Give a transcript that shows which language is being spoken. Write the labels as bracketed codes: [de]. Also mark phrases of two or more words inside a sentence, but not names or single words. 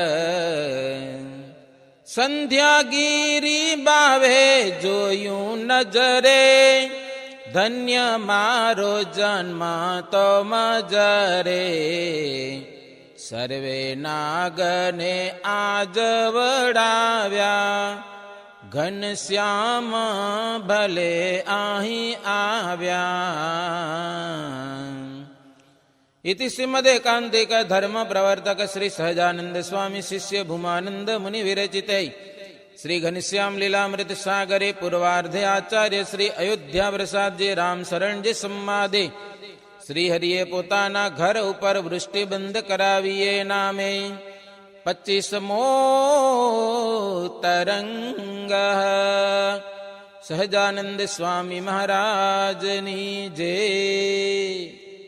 [gu] સંધ્યાગીરી બાવે જોયું નજરે, ધન્ય મારો જન્મ તો મજરે. સર્વે નાગને આજ વડાવ્યા, ઘનશ્યામ ભલે અહીં આવ્યા. [sa] इति श्रीमदेकांतिक धर्म प्रवर्तक श्री सहजानंद स्वामी शिष्य भूमानंद मुनि विरचिते श्री घनश्याम लीलामृत सागरे पूर्वार्धे आचार्य श्री अयोध्या प्रसाद जी राम शरण जी संवादे [gu] શ્રી હરિયે પોતાના ઘર ઉપર વૃષ્ટિ બંધ કરાવીએ નામે 25મો તરંગ સહજાનંદ સ્વામી મહારાજની જય.